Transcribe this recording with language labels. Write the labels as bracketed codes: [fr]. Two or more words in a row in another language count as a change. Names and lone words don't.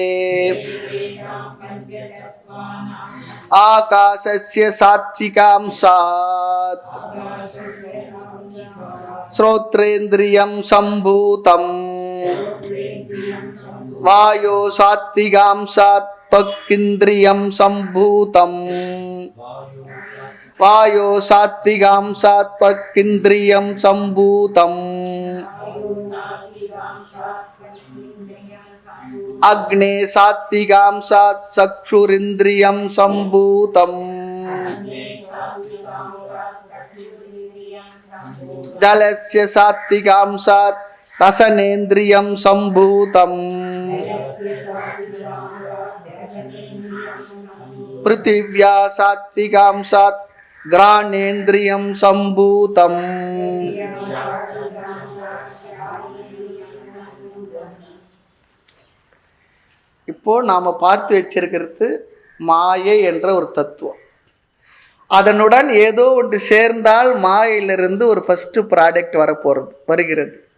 [sa] आकाशस्य सात्विकांशात् श्रोत्रेन्द्रियं सम्भूतं वायोः सात्विकांशात् त्वगिन्द्रियं सम्भूतं वायो सात्विकांसात् त्वगिन्द्रियं सम्भूतं अग्ने सात्विकांसात् चक्षुरिन्द्रियं सम्भूतं जलस्य सात्विकांसात् रसनेन्द्रियं सम्भूतं पृथिव्या सात्विकांसात् घ्राणेन्द्रियं सम्भूतं [ta] இப்போ நாம பார்த்து வச்சிருக்கிறது மாயை என்ற ஒரு தத்துவம். அதனுடன் ஏதோ ஒன்று சேர்ந்தால் மாயையிலிருந்து ஒரு ஃபர்ஸ்ட் ப்ராடக்ட் வருகிறது.